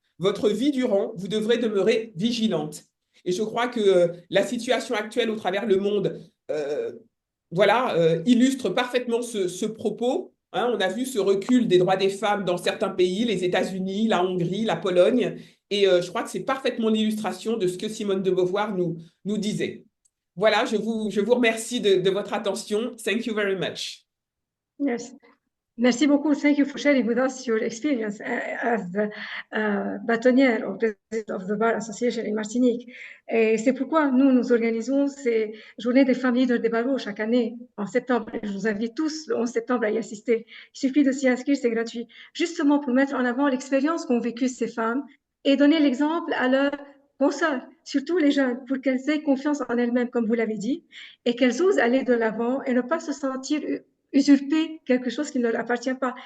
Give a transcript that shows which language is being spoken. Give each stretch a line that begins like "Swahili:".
French: Votre vie durant, vous devrez demeurer vigilante. » Et je crois que la situation actuelle au travers le monde voilà, illustre parfaitement ce propos. Hein, on a vu ce recul des droits des femmes dans certains pays, les États-Unis, la Hongrie, la Pologne. Et je crois que c'est parfaitement l'illustration de ce que Simone de Beauvoir nous disait. Voilà, je vous remercie de votre attention.
English: Thank you very much. Yes.
French: Merci beaucoup.
English: Thank you for sharing with us your experience as the bâtonnière or president of the Bar Association in Martinique.
French: Et c'est pourquoi nous organisons ces journées des femmes leaders des barreaux chaque année en septembre. Je vous invite tous le 11 septembre à y assister. Il suffit de s'y inscrire, c'est gratuit. Justement pour mettre en avant l'expérience qu'ont vécue ces femmes et donner l'exemple à leurs consoeurs, surtout les jeunes, pour qu'elles aient confiance en elles-mêmes, comme vous l'avez dit, et qu'elles osent aller de l'avant et ne pas se sentir usurper quelque chose qui ne leur appartient pas.